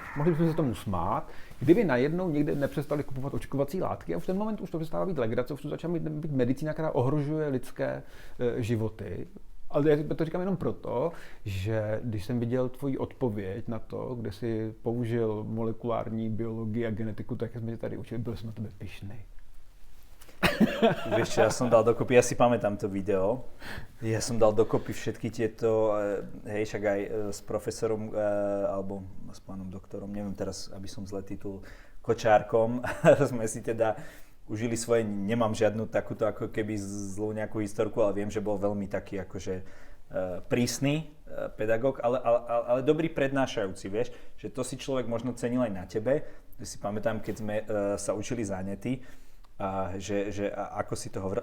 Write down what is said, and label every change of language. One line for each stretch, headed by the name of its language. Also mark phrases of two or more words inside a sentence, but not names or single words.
Czech: Mohli bychom se tomu smát, kdyby najednou někde nepřestali kupovat očkovací látky a v ten moment už to přestává být legrace, už to začala být medicína, která ohrožuje lidské životy. Ale já to říkám jenom proto, že když jsem viděl tvoji odpověď na to, kde jsi použil molekulární biologii a genetiku, tak jak jsme tě tady učili, byl jsem na tebe pyšný.
Slovak: Vieš čo, ja som dal dokopy, ja si pamätám to video, ja som dal dokopy všetky tieto, hej, však aj s profesorom, alebo s pánom doktorom, neviem teraz, aby som zle titul, Kočárkom, sme si teda užili svoje, nemám žiadnu takúto ako keby zlú nejakú historku, ale viem, že bol veľmi taký akože prísny pedagóg, ale dobrý prednášajúci, vieš, že to si človek možno cenil aj na tebe, že si pamätám, keď sme sa učili zánety, a ako si to hovoril.